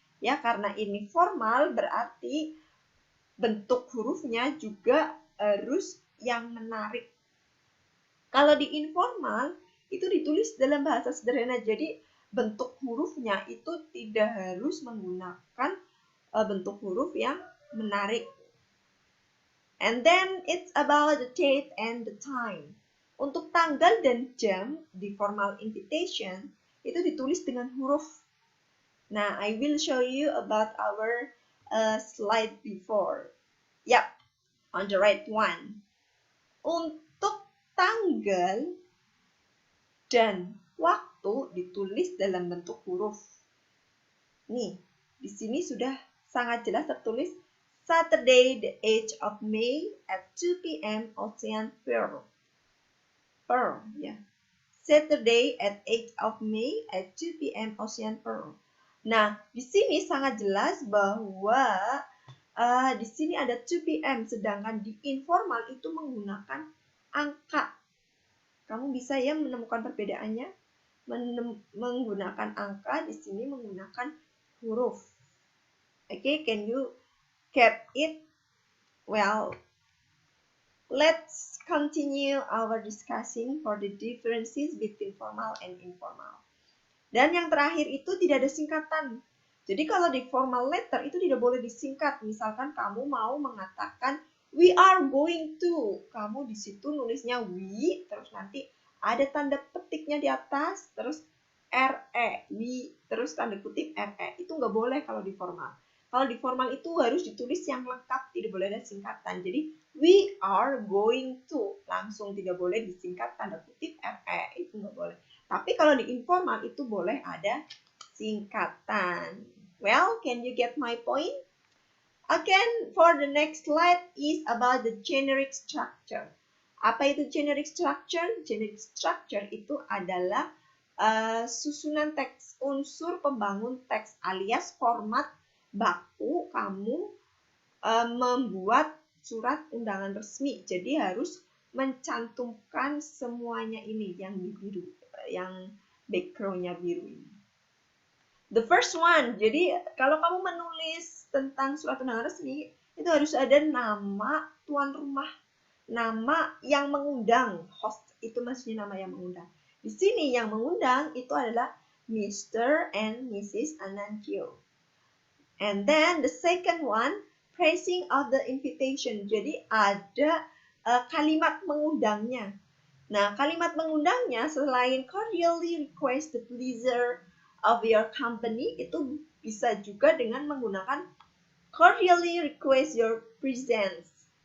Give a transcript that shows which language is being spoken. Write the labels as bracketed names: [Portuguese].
[Indonesian] Ya, karena ini formal berarti bentuk hurufnya juga harus yang menarik. Kalau di informal itu ditulis dalam bahasa sederhana, jadi bentuk hurufnya itu tidak harus menggunakan bentuk huruf yang menarik. [English] And then it's about the date and the time. [Indonesian] Untuk tanggal dan jam di formal invitation itu ditulis dengan huruf. [English] Nah, I will show you about our slide before. Yep, on the right one. [Indonesian] Untuk tanggal dan waktu ditulis dalam bentuk huruf. Nih, di sini sudah sangat jelas tertulis [English] Saturday, the 8th of May at 2 p.m. [Indonesian] Ocean Pearl. Pearl, ya. [English] Saturday at 8th of May at 2 p.m. [Indonesian] Ocean Pearl. Nah, di sini sangat jelas bahwa di sini ada 2 p.m. sedangkan di informal itu menggunakan angka. Kamu bisa ya menemukan perbedaannya. Menggunakan angka, di sini menggunakan huruf. [English] Okay, can you get it? Well, let's continue our discussing for the differences between formal and informal. [Indonesian] Dan yang terakhir itu tidak ada singkatan. Jadi kalau di formal letter itu tidak boleh disingkat. Misalkan kamu mau mengatakan [English] we are going to. [Indonesian] Kamu di situ nulisnya we, terus nanti ada tanda petiknya di atas, terus RE, we, terus tanda kutip RE. Itu nggak boleh kalau di formal. Kalau di formal itu harus ditulis yang lengkap, tidak boleh ada singkatan. Jadi [English] we are going to, [Indonesian] langsung tidak boleh disingkat tanda kutip RE, itu nggak boleh. Tapi kalau di informal itu boleh ada singkatan. [English] Well, can you get my point? Again, for the next slide is about the generic structure. [Indonesian] Apa itu generic structure? Generic structure itu adalah susunan teks, unsur pembangun teks alias format baku kamu membuat surat undangan resmi. Jadi harus mencantumkan semuanya ini yang biru, yang background-nya biru ini. [English] The first one, [Indonesian] jadi kalau kamu menulis tentang surat undangan resmi, itu harus ada nama tuan rumah, nama yang mengundang, host, itu maksudnya nama yang mengundang. Di sini yang mengundang itu adalah Mr. [English] and Mrs. Anantio. And then the second one, praising of the invitation. [Indonesian] Jadi ada kalimat mengundangnya. Nah, kalimat mengundangnya selain [English] cordially request the pleasure of your company, [Indonesian] itu bisa juga dengan menggunakan [English] cordially request your presence.